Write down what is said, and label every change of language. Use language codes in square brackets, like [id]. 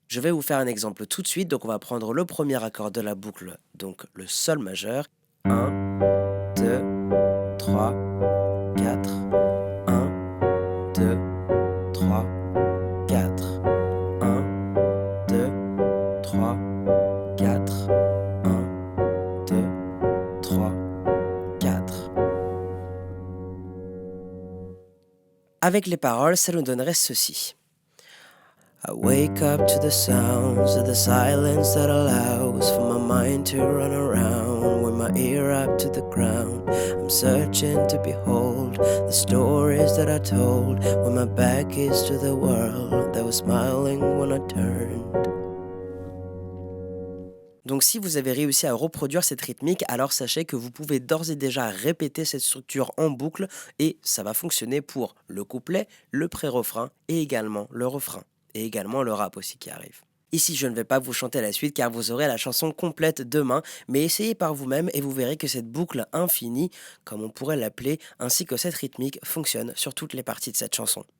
[fr] Je vais vous faire un exemple tout de suite, donc on va prendre le premier accord de la boucle, donc le Sol majeur, 1, 2, 3, 4, 1, 2, 3, 4, 1, 2, 3, 4, 3, 4. Avec les paroles, ça nous donnerait ceci. [en] I wake up to the sounds of the silence that allows for my mind to run around with my ear up to the ground. I'm searching to behold the stories that I told when my back is to the world that was smiling when I turned. [fr] Donc si vous avez réussi à reproduire cette rythmique, alors sachez que vous pouvez d'ores et déjà répéter cette structure en boucle et ça va fonctionner pour le couplet, le pré-refrain et également le refrain. Et également le rap aussi qui arrive. Ici, je ne vais pas vous chanter la suite car vous aurez la chanson complète demain, mais essayez par vous-même et vous verrez que cette boucle infinie, comme on pourrait l'appeler, ainsi que cette rythmique fonctionne sur toutes les parties de cette chanson.